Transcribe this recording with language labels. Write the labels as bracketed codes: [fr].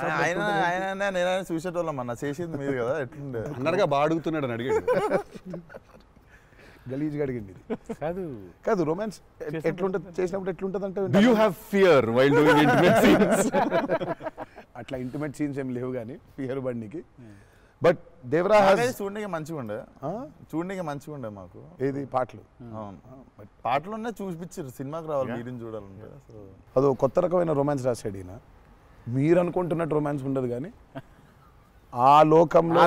[te] ఆయన నేనైనా చూసేటోళ్ళం అన్న, చేసేది మీరు కదా. ఎట్లుండే అన్నగా బాగా అడుగుతున్నాడు అని అడిగాడు. గలీజ్గా అడిగింది. కాదు కాదు రొమాన్స్ ఎట్లుంటుంది చేసినప్పుడు ఎట్లుంటుంది అంటే, [en] Do you have fear while doing intimate scenes? [te] అట్లా ఇంటిమేట్ సీన్స్ ఏం లేవు కానీ ఫియర్ బండికి. బట్ దేవరా చూడడానికి మంచిగా ఉండే మాకు. ఏది పాటలు? అవును, పాటలున్నా చూపించారు. సినిమాకి రావాలి మీరు చూడాలంటే. అదో కొత్త రకమైన రొమాన్స్ రాశాడు ఈయన. మీరు అనుకుంటున్నట్టు రొమాన్స్ ఉండదు కానీ ఆ లోకంలో